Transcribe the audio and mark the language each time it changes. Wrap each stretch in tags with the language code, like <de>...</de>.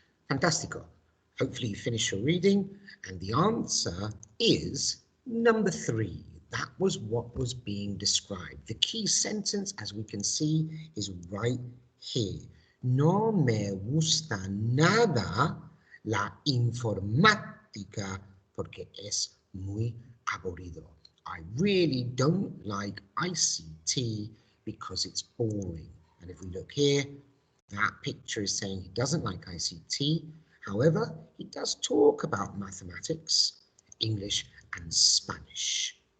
<en>Fantastico. Hopefully you finish your reading, and the answer is number 3. That was what was being described. The key sentence, as we can see, is right here.</en> <es>No me gusta nada la informática porque es muy aburrido.</es> <en>I really don't like ICT because it's boring. And if we look here, that picture is saying he doesn't like ICT. However, he does talk about mathematics, English, and Spanish.</en>